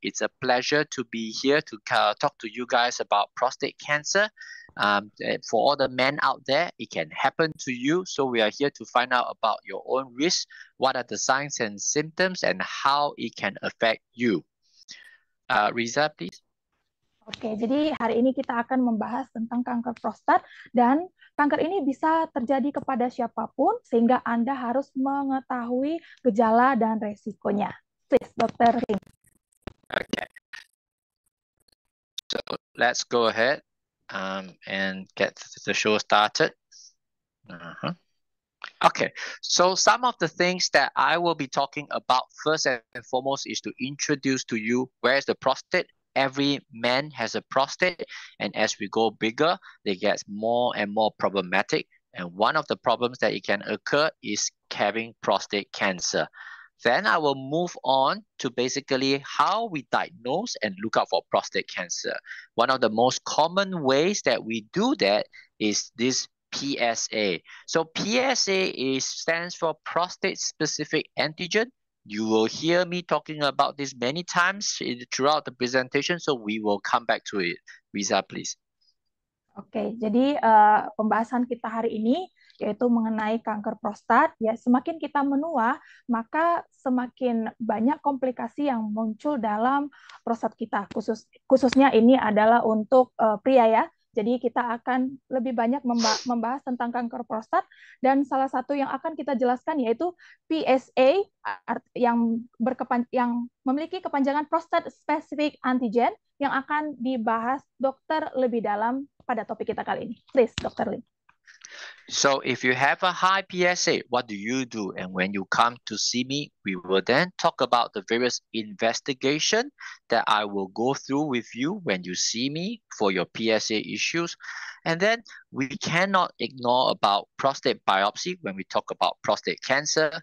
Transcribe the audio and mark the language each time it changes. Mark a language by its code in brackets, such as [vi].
[en] It's a pleasure to be here to talk to you guys about prostate cancer. For all the men out there, it can happen to you. So we are here to find out about your own risk, what are the signs and symptoms, and how it can affect you. Riza, please. [id] Oke, jadi hari ini kita akan membahas tentang kanker prostat dan kanker ini bisa terjadi kepada siapapun sehingga Anda harus mengetahui gejala dan resikonya. [en] Please, Dr. Lim. Okay. So let's go ahead and get the show started. Okay, so some of the things that I will be talking about first and foremost is to introduce to you where is the prostate. Every man has a prostate, and as we go bigger, they get more and more problematic. And one of the problems that it can occur is having prostate cancer. Then I will move on to basically how we diagnose and look out for prostate cancer. One of the most common ways that we do that is this PSA. So PSA stands for prostate specific antigen. You will hear me talking about this many times throughout the presentation, so we will come back to it. Riza, please. [id] Oke, jadi pembahasan kita hari ini yaitu mengenai kanker prostat. Ya, semakin kita menua, maka semakin banyak komplikasi yang muncul dalam prostat kita. Khususnya ini adalah untuk pria ya. Jadi kita akan lebih banyak membahas tentang kanker prostat, dan salah satu yang akan kita jelaskan yaitu PSA yang memiliki kepanjangan prostate specific antigen, yang akan dibahas dokter lebih dalam pada topik kita kali ini. [en] Please, Dr. Lim. So if you have a high PSA, what do you do? And when you come to see me, we will then talk about the various investigation that I will go through with you when you see me for your PSA issues. And then we cannot ignore about prostate biopsy when we talk about prostate cancer.